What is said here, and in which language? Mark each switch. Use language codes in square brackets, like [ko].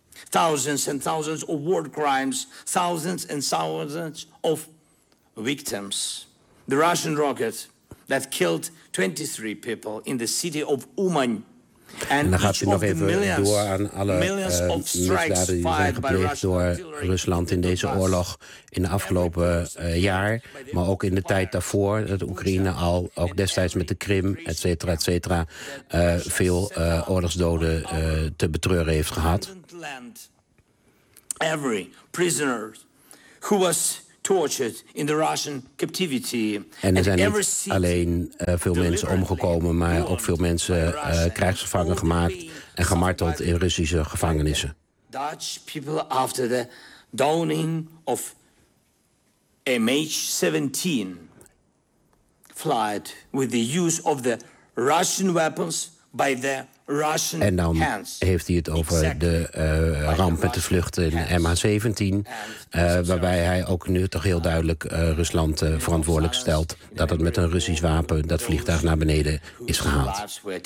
[en] Thousands and thousands of war crimes, thousands and thousands of victims. The Russian rocket that killed 23 people in the city of Uman. [nl] En dan gaat hij nog even door aan alle misdaden die zijn gepleegd door Rusland in deze oorlog in de afgelopen jaar. Maar ook in de tijd daarvoor, dat Oekraïne al, ook destijds met de Krim, et cetera, veel oorlogsdoden te betreuren heeft gehad. [en] Every prisoner who was tortured in the Russian captivity. [nl] En er zijn niet alleen veel mensen omgekomen, maar ook veel mensen krijgsgevangen gemaakt en gemarteld in Russische gevangenissen. [en] Dutch people after the downing of MH17 flight with the use of the Russian weapons by the Russian [nl] en dan heeft hij het over de ramp met de vlucht in MH17. Waarbij hij ook nu toch heel duidelijk Rusland verantwoordelijk stelt dat het met een Russisch wapen dat vliegtuig naar beneden is gehaald.